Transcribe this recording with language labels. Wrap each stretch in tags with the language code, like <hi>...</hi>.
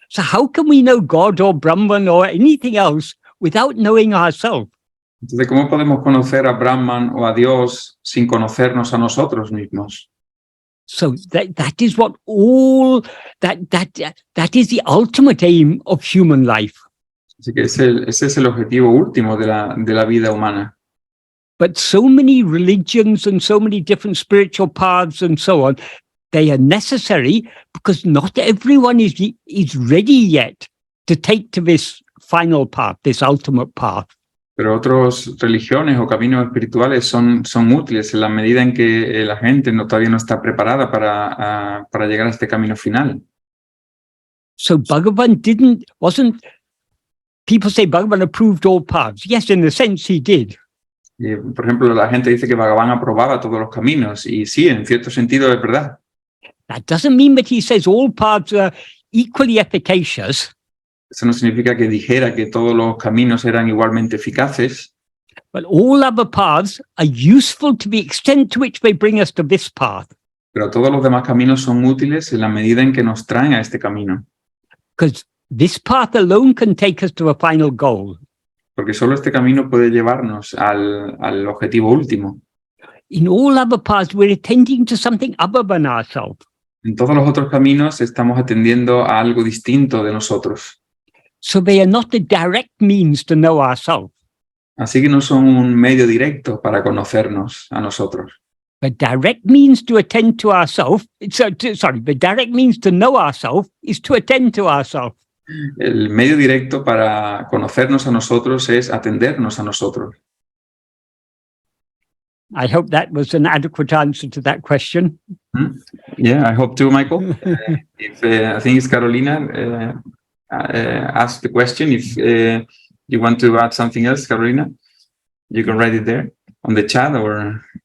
<en>So how can we know God or Brahman or anything else without knowing ourselves?</en> <es>Entonces, ¿cómo podemos conocer a Brahman o a Dios sin conocernos a nosotros mismos?</es> <en>So that is what all that is the ultimate aim of human life.</en> <es>Así que ese es el objetivo último de la vida humana.</es> <en>But so many religions and so many different spiritual paths and so on, they are necessary because not everyone is ready yet to take to this final path, this ultimate path.</en> <es>Pero otras religiones o caminos espirituales son útiles en la medida en que la gente todavía no está preparada para llegar a este camino final.</es> <en>So Bhagavan wasn't, people say Bhagavan approved all paths. Yes, in a sense he did.</en> <es>Por ejemplo, la gente dice que Bhagavan aprobaba todos los caminos, y sí, en cierto sentido es verdad.</es> <en>That doesn't mean that he says all paths are equally efficacious.</en> <es>Eso no significa que dijera que todos los caminos eran igualmente eficaces.</es> <en>But all other paths are useful to the extent to which they bring us to this path.</en> <es>Pero todos los demás caminos son útiles en la medida en que nos traen a este camino.</es> <en>Because this path alone can take us to a final goal.</en> <es>Porque solo este camino puede llevarnos al objetivo último.</es> <en>In all other paths, we're attending to something other than ourselves.</en> <es>En todos los otros caminos estamos atendiendo a algo distinto de nosotros.</es> <en>So they are not the direct means to know ourselves.</en> <es>Así que no son un medio directo para conocernos a nosotros.</es> <en>The direct means to attend to ourselves, the direct means to know ourselves is to attend to ourselves.</en> <es>El medio directo para conocernos a nosotros es atendernos a nosotros.</es> <en>I hope that was an adequate answer to that question. Yeah, I hope too, Michael. I think it's Carolina asked the question. If you want to add something else, Carolina, you can write it there on the chat or...</en>